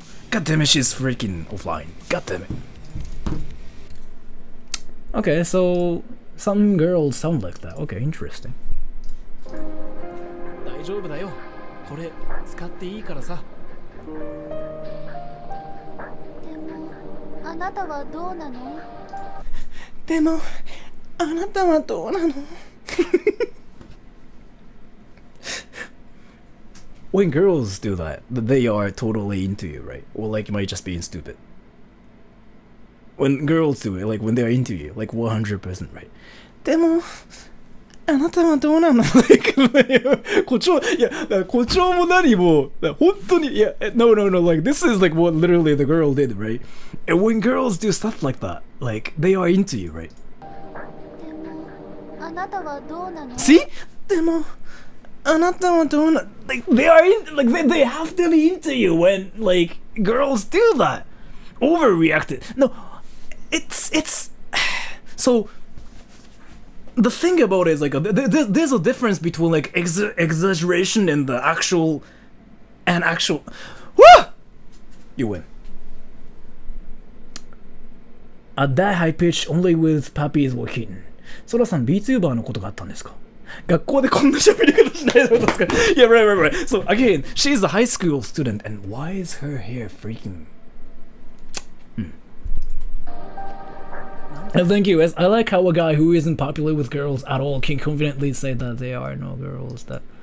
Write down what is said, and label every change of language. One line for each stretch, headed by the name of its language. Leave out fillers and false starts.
English: God damn it, she's freaking offline. God damn it. Okay, so some girls sound like that. Okay, interesting.
Japanese: 大丈夫だよ。これ使っていいからさ。でもあなたはどうなの？でもあなたはどうなの
English: When girls do that, they are totally into you, right? Or like you might just being stupid. When girls do it, like when they're into you, like 100%, right?
Japanese: でもあなたはどうなの誇張、いや、誇張も何も、本当に、いや、
English: no, like, this is like what literally the girl did, right? And when girls do stuff like that, like, they are into you, right?
Japanese: でもあなたはどうなの？
English: See?
Japanese: でもあなたはどうなの
English: Like, they are in, like, they have to be into you when, like, girls do that. Overreacted. No, it's, so, the thing about it is like there's a difference between like exaggeration and the actual Woo! You win. At that high pitch only with Papi is working.
Japanese: ソラさん VTuber のことがあったんですか？学校でこんな喋り方しないでですか？
English: Yeah, right. So again, she's a high school student and why is her hair freaking Thank you. I like how a guy who isn't popular with girls at all can confidently say that there are no girls that